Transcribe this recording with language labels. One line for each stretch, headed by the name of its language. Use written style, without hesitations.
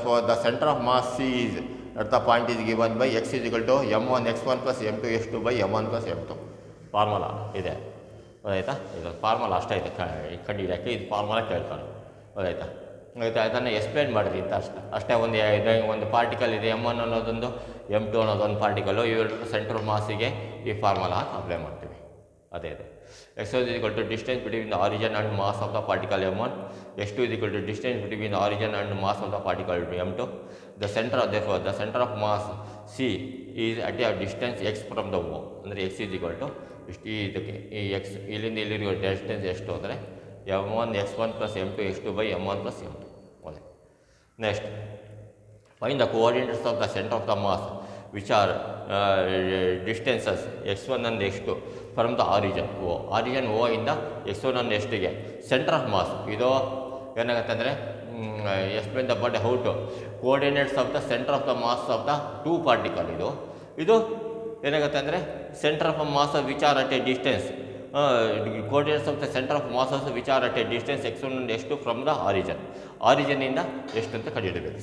English: The centre of mass C is at the point is given by x is equal to m1 x1 plus m2 x2 by m1 plus m2.
Kannada: Formula ಇದೆ. ಗೊತ್ತಾಯ್ತಾ? ಇದು formula ಅಷ್ಟೇ ಇದೆ, ಕಂಡುಹಿಡಿಯೋಕ್ಕೆ ಇದು formula ಕೇಳ್ತಾರೆ. ಗೊತ್ತಾಯ್ತಾ? ಅದನ್ನು explain ಮಾಡಿರಿ ಅಂತ ಅಷ್ಟೇ. ಒಂದು ಪಾರ್ಟಿಕಲ್ ಇದೆ m1 ಅನ್ನೋದೊಂದು, m2 ಅನ್ನೋದೊಂದು ಪಾರ್ಟಿಕಲ್ಲು. ಇವೆರಡು ಸೆಂಟರ್ ಮಾಸಿಗೆ ಈ ಫಾರ್ಮುಲಾ ಅಪ್ಲೈ ಮಾಡ್ತೀವಿ.
English: ಅದೇ x1 is equal to distance between the origin and mass of the particle m1. x2 is equal to distance between the origin and mass of the particle m2. The center of mass C is at a distance x from the O. ಅಂದರೆ x is equal to
Kannada: ಇದಕ್ಕೆ ಈ x ಇಲ್ಲಿಂದ ಇಲ್ಲಿರೋ distance ಎಷ್ಟು ಅಂದರೆ
English: m1 x1 plus m2 x2 by m1 plus m2. Next, find the coordinates of the center of the mass which are distances x1 and x2 from the origin O. Origin O ಇಂದ x1 and x2ಗೆ centre of mass.
Kannada: ಇದು ಏನಾಗುತ್ತೆ ಅಂದರೆ
English: Explain the but how to coordinates of the centre of the mass of the two particle.
Kannada: ಇದು ಏನಾಗುತ್ತೆ ಅಂದರೆ
English: centre of mass which are at a distance, coordinates of the center of masses which are at a distance x1 and x2 from the ಆರಿಜಿನಿಂದ
Kannada: ಎಷ್ಟು ಅಂತ ಕಂಡುಹಿಡಬೇಕು.